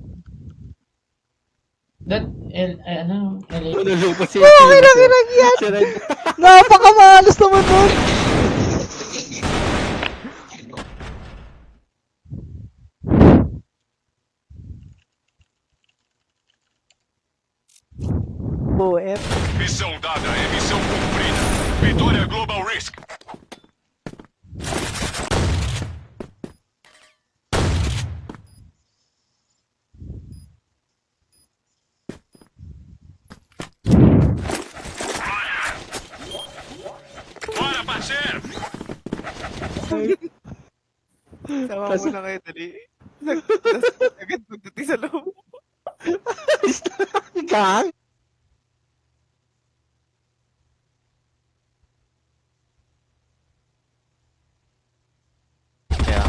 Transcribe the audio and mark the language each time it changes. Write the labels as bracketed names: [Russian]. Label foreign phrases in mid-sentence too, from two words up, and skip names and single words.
[Filipino] Nalulupa siya. Okay lang yan! Napakamalas naman nun! OF. [Portuguese] Missão dada é missão cumprida. Vitória Global Risk. Bora, parceiro! [Filipino] Sama mo na kayo, dali. Agad pagdating sa loob. Gang. Kaya,